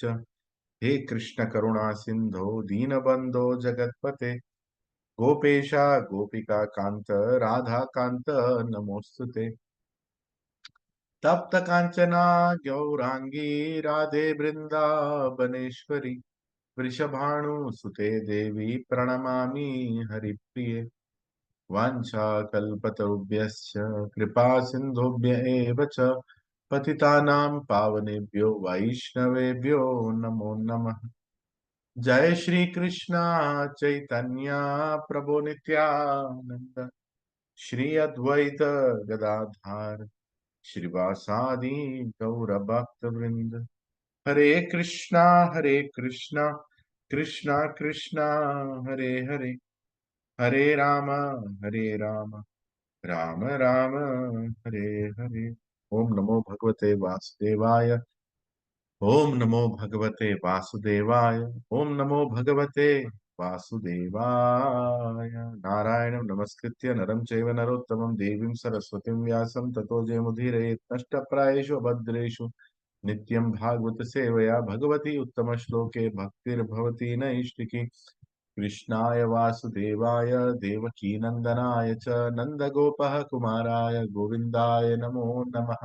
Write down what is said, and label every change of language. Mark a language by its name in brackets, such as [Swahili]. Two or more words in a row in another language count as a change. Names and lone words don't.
[Sanskrit] హే కృష్ణ కరుణా సింధో దీనబంధో జగత్పతే గోపేశ గోపికా కాంత రాధా కాంత నమోస్తుతే. తప్త కాంచనా గౌరాంగీ రాధే బృందావనేశ్వరి వృషభాను సుతే దేవి ప్రణమామి హరిప్రియ. వాంఛా కల్పతరుభ్యశ్చ కృపా సింధుభ్య ఏవ చ పతితానాం పావనేభ్యో వైష్ణవేభ్యో నమో నమః. జయ శ్రీ కృష్ణ చైతన్య ప్రభు నిత్యానంద శ్రీ అద్వైత గదాధార్ శ్రీవాసాది గౌర భక్త వృంద. హరే కృష్ణ కృష్ణ కృష్ణ హరే హరే, హరే రామ రామ రామ హరే హరే. ఓం నమో భగవతే వాసుదేవాయ. ఓం నమో భగవతే వాసుదేవాయ. ఓం నమో భగవతే వాసుదేవాయ. నారాయణం నమస్కృత్య నరం చైవ నరోత్తమం దేవీం సరస్వతిం వ్యాసం తతో జయముదీరయేత్. నష్టప్రాయేషు అభద్రేషు నిత్యం భాగవత సేవయా భగవతి ఉత్తమ శ్లోకే భక్తిర్భవతి నైష్టికి. కృష్ణాయ వాసుదేవాయ దేవకీ నందనాయ చ నందగోపః కుమారాయ గోవిందాయ నమో నమః.